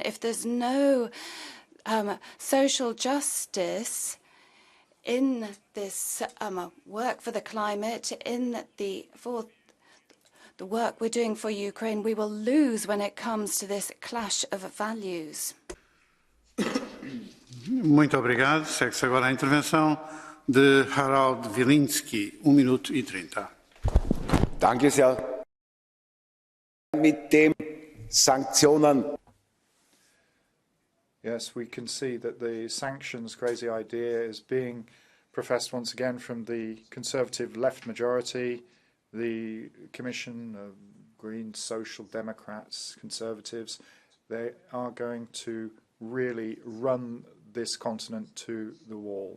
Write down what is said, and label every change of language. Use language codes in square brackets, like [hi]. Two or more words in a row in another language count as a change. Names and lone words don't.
[en] If there's no social justice in this work for the climate, in the work we're doing for Ukraine, we will lose when it comes to this clash of values. [pt] Muito obrigado. Segue-se agora a intervenção de Harald Wilinski, 1 minuto e 30. [de] Danke sehr. Mit den Sanktionen. [en] Yes, we can see that the sanctions crazy idea is being professed once again from the conservative left majority, the Commission, Greens, Social Democrats, Conservatives. They are going to really run this continent to the wall.